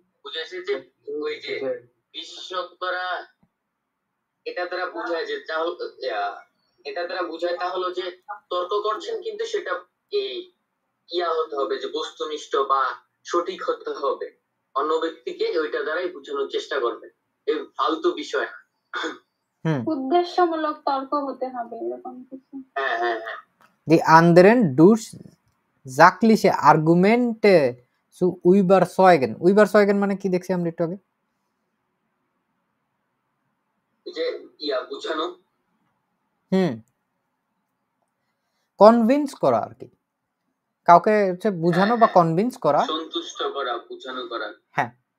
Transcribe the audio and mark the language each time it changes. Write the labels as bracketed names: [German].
[Bangla] বুঝাইছে যে ওই যে বিশেষজ্ঞরা এটা দ্বারা বোঝায় যে এটা দ্বারা বোঝায় তা হলো যে তর্ক করছেন কিন্তু সেটা এই হতে হবে যে বস্তুনিষ্ঠ বা সঠিক হতে হবে, অন্য ব্যক্তিকে ওইটা দ্বারাই বোঝানোর চেষ্টা করবে, এই ফালতু বিষয় না। উদ্দেশ্যমূলক তর্ক হতে হবে এরকম কিছু। হ্যাঁ হ্যাঁ হ্যাঁ। [German] Die anderen durch sachliche Argumente zu überzeugen. [Bangla] Überzeugen মানে কি দেখছি আমরা একটু আগে? যে বুঝানো, কনভিন্স করা আর কি, কাউকে হচ্ছে বুঝানো বা কনভিন্স করা, সন্তুষ্ট করা, বুঝানো করা। হ্যাঁ,